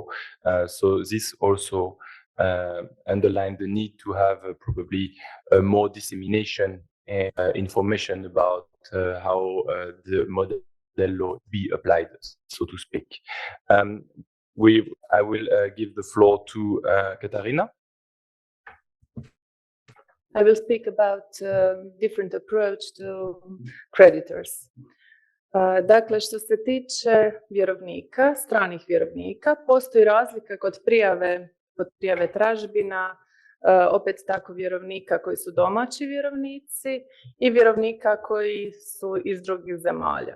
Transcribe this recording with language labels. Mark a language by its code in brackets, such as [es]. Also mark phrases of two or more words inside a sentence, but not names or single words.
[en] So this also underlined the need to have probably more dissemination and information about how the model law be applied, so to speak. I will give the floor to Katarina. I will speak about different approach to creditors. [hr] Dakle, što se tiče vjerovnika, stranih vjerovnika, postoji razlika kod prijave tražbina, opet tako vjerovnika koji su domaći vjerovnici i vjerovnika koji su iz drugih zemalja.